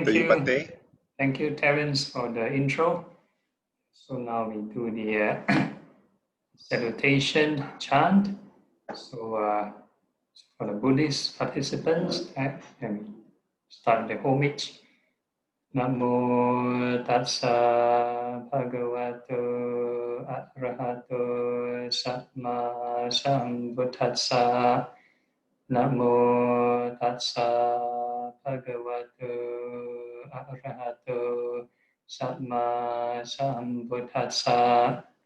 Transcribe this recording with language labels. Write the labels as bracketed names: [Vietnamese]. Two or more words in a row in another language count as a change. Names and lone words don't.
[English] To you, you. Bhante. Thank you, Terence, for the intro. So now we do the salutation chant. So for the Buddhist participants, and start the homage. [Pali] Namo tassa bhagavato arahato samma sambuddhassa. Namo tassa bhagavato arahato samma sambuddhassa.